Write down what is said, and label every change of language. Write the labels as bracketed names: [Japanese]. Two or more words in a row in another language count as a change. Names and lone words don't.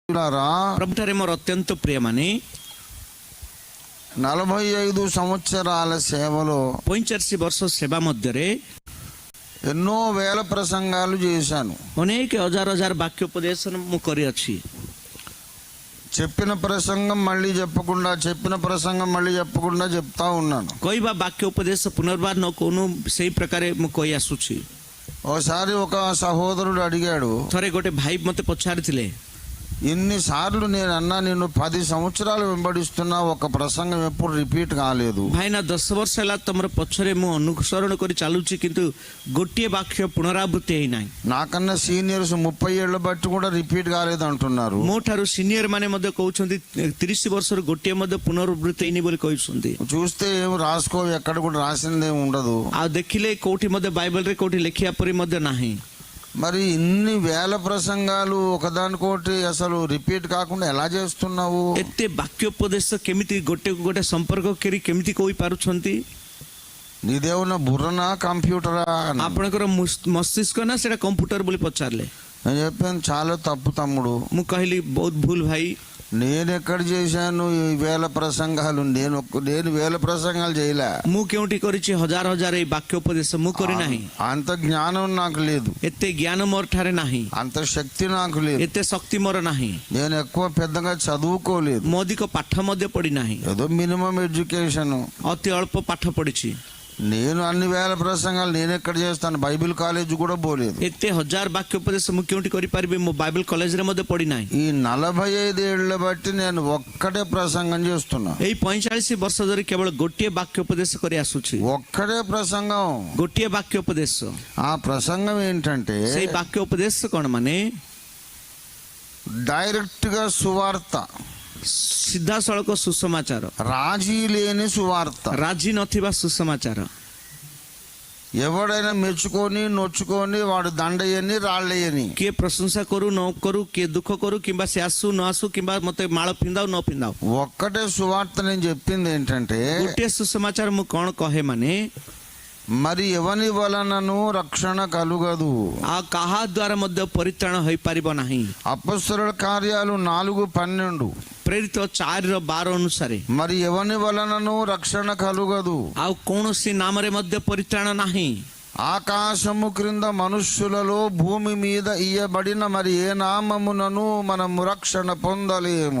[Odia] ప్రభుଠାରେ ମୋର ଅତ୍ୟନ୍ତ ପ୍ରିୟମାନେ [Telugu] 45 సంవత్సరాల సేవలో [Odia] 45 ବର୍ଷ ସେବା ମଧ୍ୟରେ [Telugu] ఎన్నో వేల ప్రసంగాలు చేశాను. [Odia] ଅନେକ ହଜାର ହଜାର ବାକ୍ୟ ଉପଦେଶ ମୁଁ କରିଅଛି. [Telugu] చెప్పిన ప్రసంగం మళ్ళీ చెప్పకుండా చెప్తా ఉన్నాను. [Odia] କହିବା ବାକ୍ୟ ଉପଦେଶ ପୁନର୍ବାର ନ କହୁను ସେଇ ପ୍ରକାରେ ମୁଁ କହି ଆସୁଛି. [Telugu] ఓసారి ఒక సహోదరుడు అడిగాడు, [Odia] ଥରେ ଗୋଟେ ଭାଇ ମୋତେ ପଚାରିଥିଲେ, [Telugu] ఇన్నిసార్లు నేను అన్నా నిన్ను 10 సంవత్సరాలు వెంబడిస్తున్నా ఒక ప్రసంగం ఎప్పుడు రిపీట్ కాలేదు. [Odia] ଭାଇନା 10 ବର୍ଷ ହେଲା ତମର ପଛରେ ମୁଁ ଅନୁସରଣ କରି ଚାଲୁଛି କିନ୍ତୁ ଗୋଟିଏ ବାକ୍ୟ ପୁନରାବୃତ୍ତି ହେଇନାହିଁ. [Telugu] నాకన్నా సీనియర్స్ 30 ఏళ్ల బట్టి కూడా రిపీట్ కాలేదు అంటున్నారు. [Odia] ମୋ ଠାରୁ ସିନିୟର ମାନେ ମଧ୍ୟ କହୁଛନ୍ତି 30 ବର୍ଷରୁ ଗୋଟିଏ ମଧ୍ୟ పునరాବୃତ୍తి ହେଇନି ବୋଲି କହୁଛନ୍ତି. [Telugu] చూస్తే ఏం రాసుకో, ఎక్కడ కూడా రాసిందేం ఉండదు. [Odia] ଆଉ ଦେଖିଲେ କୋଉଠି ମଧ୍ୟ ବାଇబଲରେ କୋଉଠି ଲେଖିବା ପରି ମଧ୍ୟ ନାହିଁ. [Telugu] మరి ఇన్ని వేల ప్రసంగాలు ఒకదానికోటి అసలు రిపీట్ కాకుండా ఎలా చేస్తున్నావు? [Odia] ଏତେ ବାକ୍ୟ ଉପଦେଶ କେମିତି ଗୋଟେ ସମ୍ପର୍କ କରି କେମିତି କହି ପାରୁଛନ୍ତି? [Telugu] నీదేమన్నా బుర్రనా కంప్యూటరా? [Odia] ଆପଣଙ୍କର ମସ୍ତିଷ୍କ ନା ସେଟା କମ୍ପ୍ୟୁଟର ବୋଲି ପଚାରିଲେ. [Telugu] నేను చెప్పాను చాలా తప్పు తమ్ముడు. [Odia] ମୁଁ କହିଲି ବହୁତ ଭୁଲ ଭାଇ. [Telugu] నేను ఎక్కడ చేశాను ఈ వేల ప్రసంగాలు? నేను వేల ప్రసంగాలు చేయలే. [Odia] ମୁଁ କେଉଁଠି କରିଛି ହଜାର ହଜାର ଏଇ ବାକ୍ୟ ଉପଦେଶ ମୁଁ କରି ନାହିଁ. [Telugu] అంత జ్ఞానం నాకు లేదు, [Odia] ଏତେ ଜ୍ଞାନ ମୋର ଠାରେ ନାହିଁ, [Telugu] అంత శక్తి నాకు లేదు, [Odia] ଏତେ ଶକ୍ତି ମୋର ନାହିଁ, [Telugu] నేను ఎక్కువ పెద్దగా చదువుకోలేదు, [Odia] ମୁଁ ଅଧିକ ପାଠ ମଧ୍ୟ ପଢି ନାହିଁ, [Telugu] ఏదో [English] minimum education. [Odia] ଅତି ଅଳ୍ପ ପାଠ ପଢିଛି. [Telugu] నేను అన్ని వేల ప్రసంగాలు నేను ఎక్కడ చేస్తాను? [English] Bible college [Telugu] కూడా పోలేదు. [Odia] ଏତେ ହଜାର ବାକ୍ୟ ଉପଦେଶ ମୁଁ କେଉଁଠି କରିପାରିବି? ମୁଁ ବାଇబଲ କଲେଜରେ ମଧ୍ୟ ପଢି ନାହିଁ. [Telugu] ఈ 45 ఏళ్ల బట్టి నేను ఒక్కటే ప్రసంగం చేస్తున్నా. [Odia] ଏଇ 45 ବର୍ଷ ଧରି କେବଳ ଗୋଟିଏ ବାକ୍ୟ ଉପଦେଶ କରି ଆସୁଛି. [Telugu] ఒక్కటే ప్రసంగం, [Odia] ଗୋଟିଏ ବାକ୍ୟ ଉପଦେଶ. [Telugu] ఆ ప్రసంగం ఏంటంటే [Odia] ସେଇ ବାକ୍ୟ ଉପଦେଶ କ'ଣ ମାନେ [Telugu] డైరెక్ట్ గా సువార్త, [Odia] ସିଧାସଳଖ ସୁସମାଚାର, [Telugu] రాజీ లేని సువార్త. [Odia] ରାଜି ନଥିବା ସୁସମାଚାର. [Telugu] ఎవడైనా మెచ్చుకొని నొచ్చుకొని వాడు దండయ్యని రాళ్ళయ్యని, [Odia] କିଏ ପ୍ରଶଂସା କରୁ ନ କରୁ, କିଏ ଦୁଃଖ କରୁ, କିମ୍ବା ସେ ଆସୁ ନ ଆସୁ, କିମ୍ବା ମତେ ମାଳ ପିନ୍ଧାଉ ନ ପିନ୍ଧାଉ, [Telugu] ఒక్కటే సువార్త. నేను చెప్పింది ఏంటంటే [Odia] ଗୋଟିଏ ସୁସମାଚାର ମୁଁ କ'ଣ କହେ ମାନେ [Telugu] మరి ఎవని వలనను రక్షణ కలుగదు. [Odia] ଆଉ କାହା ଦ୍ୱାରା ମଧ୍ୟ ପରିତ୍ରାଣ ହୋଇପାରିବ ନାହିଁ. [Telugu] అపొస్తలుల కార్యాలు 4:12. [Odia] ପ୍ରେରିତ 4:12 ଅନୁସାରେ [Telugu] మరి ఎవని వలనను రక్షణ కలుగదు. [Odia] ଆଉ କୌଣସି ନାମରେ ମଧ୍ୟ ପରିତ୍ରାଣ ନାହିଁ. [Telugu] ఆకాశము క్రింద మనుష్యులలో భూమి మీద ఇయ్యబడిన మరి ఏ నామమునను మనము రక్షణ పొందలేము.